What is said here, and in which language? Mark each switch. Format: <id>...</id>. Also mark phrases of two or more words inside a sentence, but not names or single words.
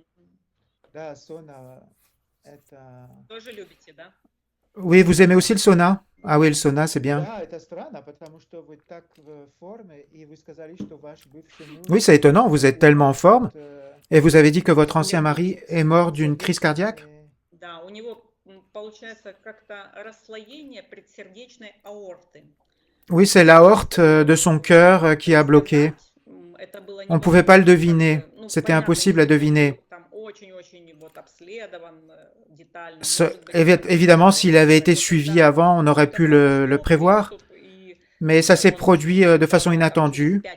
<fr>Oui, vous aimez aussi le sauna? Ah oui, le sauna, c'est bien. Oui, c'est étonnant, vous êtes tellement en forme. Et vous avez dit que votre ancien mari est mort d'une crise cardiaque?</fr> <ru>получается как-то расслоение предсердечной аорты.</ru> <fr>Oui, c'est l'aorte de son cœur qui a bloqué. On ne pouvait pas le deviner. C'était impossible à deviner. Évidemment, s'il avait été suivi avant, on aurait pu le prévoir, mais ça s'est produit de façon inattendue.</fr>